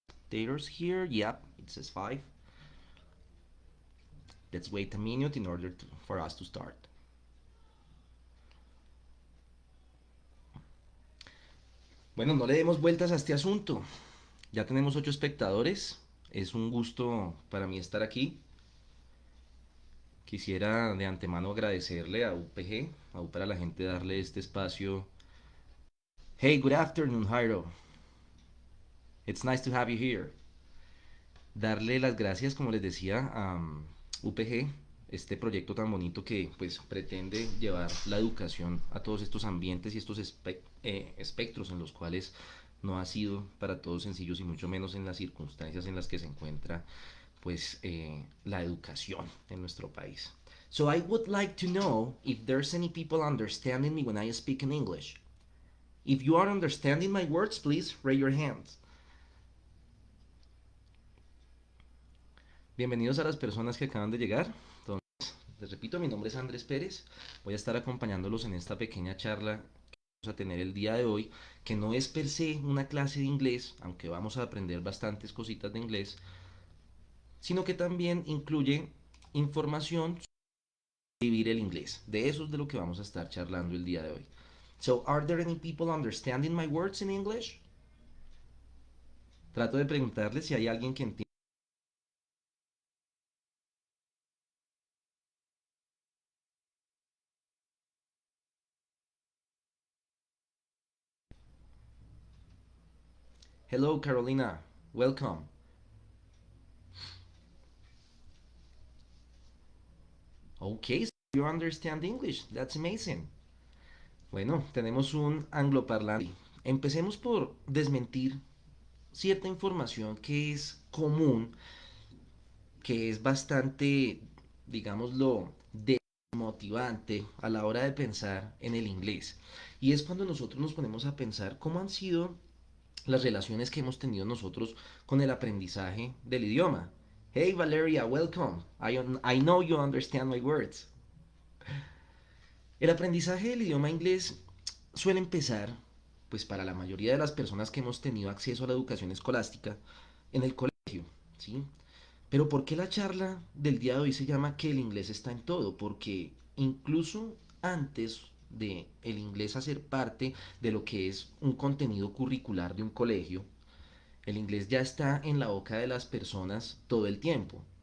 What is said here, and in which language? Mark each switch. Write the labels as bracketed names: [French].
[English] Daters here. Yep, it says 5. Let's wait a minute in order for us to start. [Spanish] Bueno, no le demos vueltas a este asunto. Ya tenemos 8 espectadores. Es un gusto para mí estar aquí. Quisiera de antemano agradecerle a UPG, para la gente darle este espacio. [English] Hey, good afternoon, Jairo. It's nice to have you here. [Spanish] Darle las gracias, como les decía, a UPG, este proyecto tan bonito que pues pretende llevar la educación a todos estos ambientes y estos espectros en los cuales no ha sido para todos sencillos y mucho menos en las circunstancias en las que se encuentra pues la educación en nuestro país. [English] So I would like to know if there's any people understanding me when I speak in English. If you are understanding my words, please raise your hands. [Spanish] Bienvenidos a las personas que acaban de llegar. Entonces, les repito, mi nombre es Andrés Pérez. Voy a estar acompañándolos en esta pequeña charla que vamos a tener el día de hoy, que no es per se una clase de inglés, aunque vamos a aprender bastantes cositas de inglés, sino que también incluye información sobre vivir el inglés. De eso es de lo que vamos a estar charlando el día de hoy. [English] So, are there any people understanding my words in English? [Spanish] Trato de preguntarles si hay alguien que entienda. [English] Hello, Carolina. Welcome. Okay, so you understand English. That's amazing. [Spanish] Bueno, tenemos un angloparlante. Empecemos por desmentir cierta información que es común, que es bastante, digámoslo, desmotivante a la hora de pensar en el inglés. Y es cuando nosotros nos ponemos a pensar cómo han sido las relaciones que hemos tenido nosotros con el aprendizaje del idioma. [English] Hey Valeria, welcome. I know you understand my words. [Spanish] El aprendizaje del idioma inglés suele empezar, pues para la mayoría de las personas que hemos tenido acceso a la educación escolástica, en el colegio, ¿sí? Pero ¿por qué la charla del día de hoy se llama que el inglés está en todo? Porque incluso antes de el inglés hacer parte de lo que es un contenido curricular de un colegio, el inglés ya está en la boca de las personas todo el tiempo.